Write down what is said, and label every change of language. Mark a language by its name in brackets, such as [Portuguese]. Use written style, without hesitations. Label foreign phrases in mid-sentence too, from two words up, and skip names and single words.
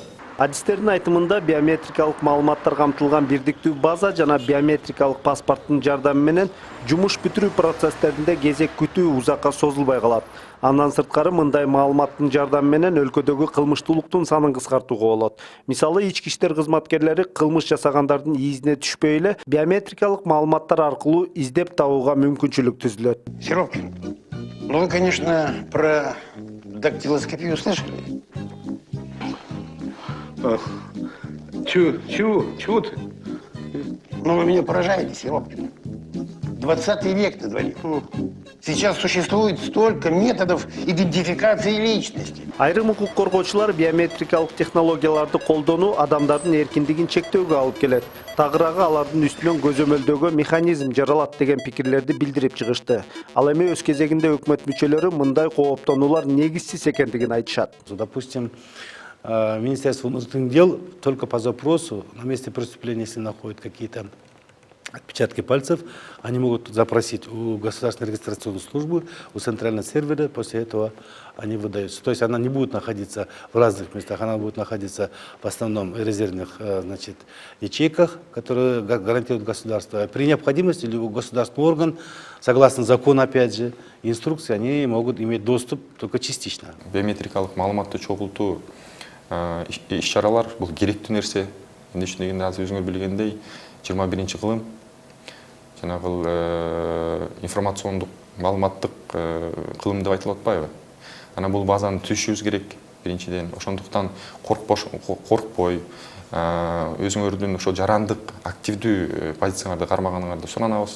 [Kyrgyz] Адистердин айтымында биометрикалык маалыматтар камтылган бирдиктүү база жана биометрикалык паспорттун жардамы менен жумуш бүтүрүү процесстеринде кезек күтүү узакка созулбай калат. Андан сырткары мындай маалыматтын жардамы менен өлкөдөгү кылмыштуулуктун санын кыскартууга болот. Мисалы, ички иштер кызматкерлери кылмыш жасагандардын изине түшпөй эле биометрикалык маалыматтар аркылуу издеп табууга мүмкүнчүлүк түзүлөт. [Russian] Серовкин, ну вы, конечно, про дактилоскопию слышали? Чего ты? Ну вы меня поражаете, Серовкин. 20 век на дворе. Сейчас существует столько методов идентификации личности. [Kyrgyz] Айрым укук коргоочулар биометрикалык технологияларды колдонуу адамдардын эркиндигин чектөөгө алып келет. Тагыраагы алардын үстүнөн көзөмөлдөгө механизм жаралат деген пикирлерди билдирип чыгышты. Ал эми өз кезегинде өкмөт мүчөлөрү мындай кооптонуулар негизсиз экендигин айтышат. [Russian] Допустим, Министерство внутренних дел только по запросу на месте преступления, если находят какие-то отпечатки пальцев, они могут запросить у государственной регистрационной службы, у центрального сервера, после этого они выдаются. То есть она не будет находиться в разных местах, она будет находиться в основном в резервных ячейках, которые гарантирует государство. При необходимости любой государственный орган, согласно закону, опять же, инструкции, они могут иметь доступ только частично. [Kyrgyz] Биометрикалык маалыматты чогултуу иш-чаралар бул керектүү нерсе. Эмне үчүн дегенде азыр өзүңөр билгендей 21-кылым жанагы информациондук маалыматтык кылым деп айтылып атпайбы? Анан бул базаны түзүшүбүз керек биринчиден. Ошондуктан коркпой, өзүңөрдүн ошо жарандык активдүү позицияларды кармаганыңарды суранабыз.